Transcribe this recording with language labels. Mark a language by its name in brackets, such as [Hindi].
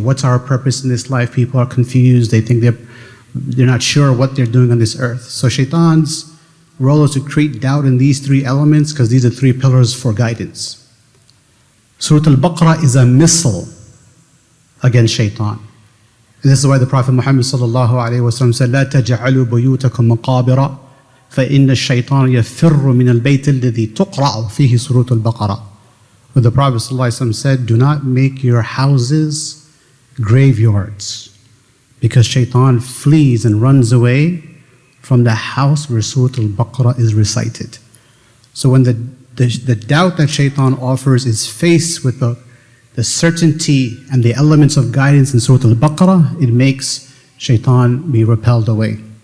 [English] What's our purpose in this life? People are confused. They think they're not sure what they're doing on this earth. So Shaitan's role is to create doubt in these three elements, because these are three pillars for guidance. Surah Al-Baqarah is a missile against Shaitan. And this is why the Prophet Muhammad sallallahu alayhi wa sallam said, [Arabic] لا تجعلوا بيوتكم مقابر فإن الشيطان يفر من البيت الذي تقرأ فيه سورة البقرة. [English] Where the Prophet sallallahu alayhi wa sallam said, do not make your houses graveyards, because Shaitan flees and runs away from the house where Surah Al-Baqarah is recited. So when the doubt that Shaitan offers is faced with the certainty and the elements of guidance in Surah Al-Baqarah, it makes Shaitan be repelled away.